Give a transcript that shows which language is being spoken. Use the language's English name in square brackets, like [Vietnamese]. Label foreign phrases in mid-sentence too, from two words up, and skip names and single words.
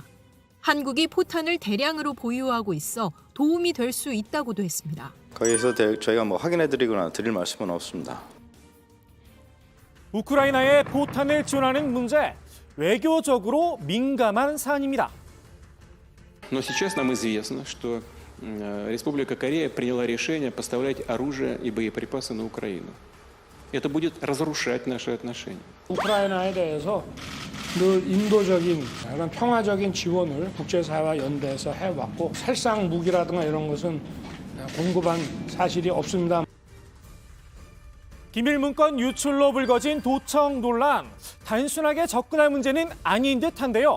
[Korean] 한국이 포탄을 대량으로 보유하고 있어 도움이 될 수 있다고도 했습니다. 거기서 저희가 확인해드리거나 드릴 말씀은 없습니다. 우크라이나에 포탄을 지원하는 문제, 외교적으로 민감한 사안입니다. [Russian] Но сейчас нам известно, что Республика Корея приняла решение поставлять оружие и боеприпасы на Украину. Это будет разрушать наши отношения. [Korean] 우크라이나에 대해서 늘 인도적인, 약간 평화적인 지원을 국제사회와 연대해서 해왔고 살상 무기라든가 이런 것은 공급한 사실이 없습니다. 기밀문건 유출로 불거진 도청 논란, 단순하게 접근할 문제는 아닌 듯한데요.